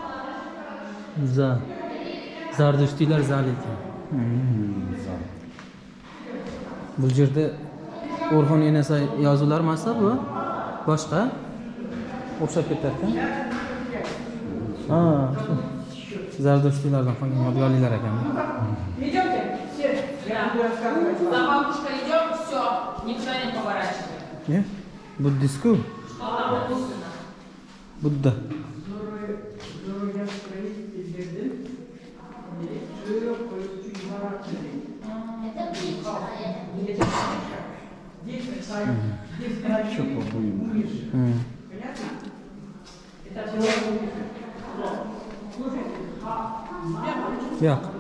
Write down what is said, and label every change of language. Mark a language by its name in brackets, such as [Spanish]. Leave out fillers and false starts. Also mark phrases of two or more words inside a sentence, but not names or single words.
[Uzbek] Zardushtiylar zali ekan. Bu yerda Orxon Enesa yozuvlar emas bu. Boshqa o'xshab ketar-ku. Ha, Zardushtiylardan qolgan yodgorliklar ekan. [Russian] Идемте, все. За бабушкой идем, все, никто не поворачивает. [Uzbek] Ne? Buddistku? [Russian] Что там написано? [Uzbek] Budda. Çok buyum. Yo'q.